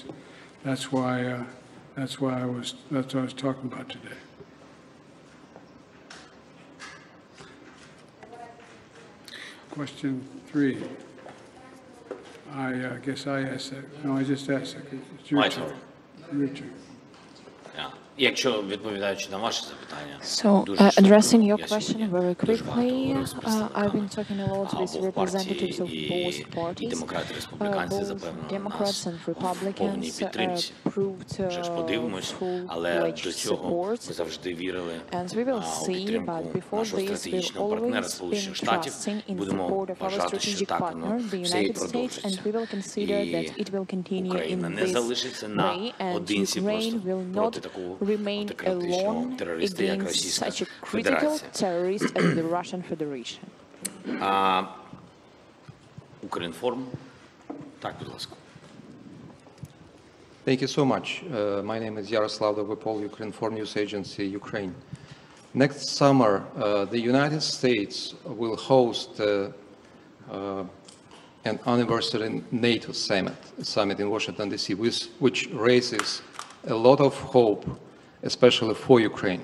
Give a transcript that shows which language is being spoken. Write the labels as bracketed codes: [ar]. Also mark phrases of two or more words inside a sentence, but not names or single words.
[en] That's what I was talking about today. Question 3. I guess I asked that. No, I just asked it. It's your turn. Your turn. [uk] Якщо відповідаючи на ваше запитання, [en] So, addressing your question very quickly, I've been talking a lot with representatives of both parties. Both Democrats and Republicans proved full-fledged support, and we will see, but before this, we've always been trusting in support of our strategic partner, the United States, and we will consider that it will continue in this way, and Ukraine will not remain alone against such a critical terrorist as the Russian Federation. [uk] Укрінформ. Так, будь ласка. [en] Thank you so much. My name is Yaroslav Dovopol, Ukrinform News Agency, Ukraine. Next summer, the United States will host an anniversary NATO summit in Washington, D.C., which raises a lot of hope, especially for Ukraine.